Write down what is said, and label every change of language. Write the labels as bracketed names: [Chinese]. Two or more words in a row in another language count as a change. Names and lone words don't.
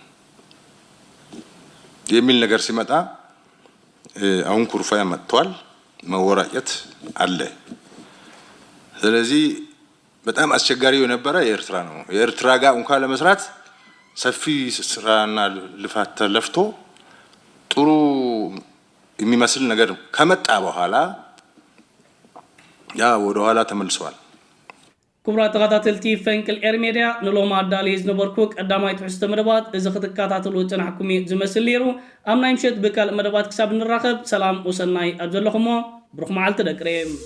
[Amharic] የሚል ነገር ሲመጣ አሁን ኩርፋያ መጥቷል። መወራጨት አለ። ስለዚህ በጣም አስቸጋሪ የነበረ የኤርትራ ነው። የኤርትራ ጋር እንኳን ለመስራት ሰፊ ስራና ልፋት ተለፍቶ ጥሩ የሚመስል ነገር ከመጣ በኋላ ያ ወደ ኋላ ተመልሷል። [Tigrinya] ክቡራት ተከታተልቲ ፈንቅል ኤር ሚድያ ንሎም አዳልይ ዝነበርኩ ቀዳማይ ትሕዝቶ መደባት እዚ ክትከታተሉ ጨናሕኩም ዝመስል ነይሩ። ኣብ ናይ ምሸት ብካልእ መደባት ክሳብ ንራኸብ ሰላም ወሰናይ ኣብ ዘለኹሞ ብሩኽ መዓልቲ ደቅሬም